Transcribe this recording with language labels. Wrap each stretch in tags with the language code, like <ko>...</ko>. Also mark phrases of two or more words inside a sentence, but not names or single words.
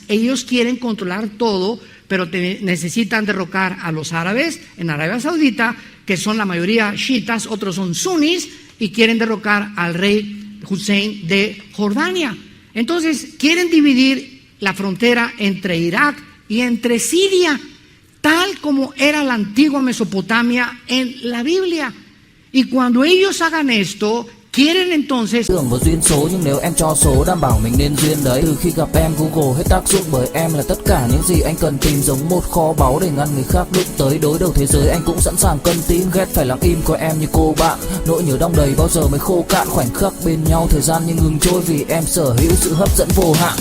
<es>Ellos quieren controlar todo, pero necesitan derrocar a los árabes en Arabia Saudita, que son la mayoría chiitas, otros son sunnis, y quieren derrocar al rey Hussein de Jordania. Entonces quieren dividir la frontera entre Irak y entre Siria, tal como era la antigua Mesopotamia en la Biblia. Y cuando ellos hagan esto, quieren entonces</es> <vi>tưởng vào duyên số, nhưng nếu em cho số đảm bảo mình nên duyên đấy. Từ khi gặp em Google hết tác dụng, bởi em là tất cả những gì anh cần tìm, giống một kho báu để ngăn người khác đụng tới. Đối đầu thế giới anh cũng sẵn sàng cân tín, ghét phải lặng im coi em như cô bạn. Nỗi nhớ đong đầy bao giờ mới khô cạn, khoảnh khắc bên nhau thời gian như ngừng trôi, vì em sở hữu sự hấp dẫn vô hạn.</vi>